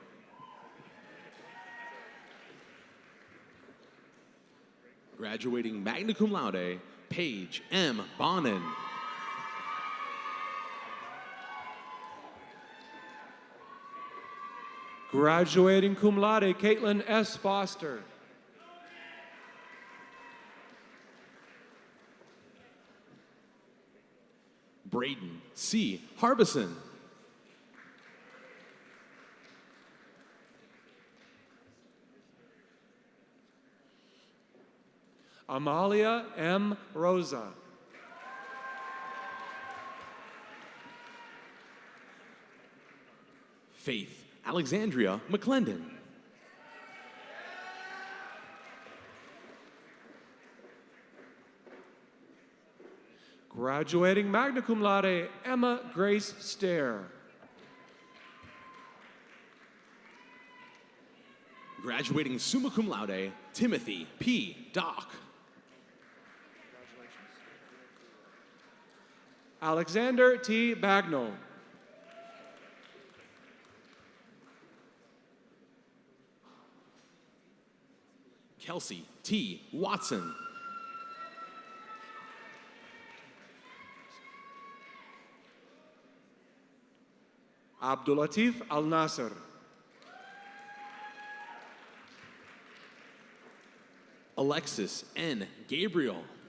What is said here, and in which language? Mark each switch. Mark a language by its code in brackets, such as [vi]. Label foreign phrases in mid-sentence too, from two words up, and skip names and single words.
[en] Graduating [la] magna cum laude, [en] Paige M. Bonin. Graduating [la] cum laude, [en] Caitlin S. Foster. Braden C. Harbison. Amalia M. Rosa. Faith Alexandria McClendon. Graduating [la] magna cum laude, [en] Emma Grace Stair. Graduating [la] summa cum laude, [en] Timothy P. Dock. Alexander T. Bagnall. Kelsey T. Watson. Abdulatif Al Nasser. Alexis N. Gabriel.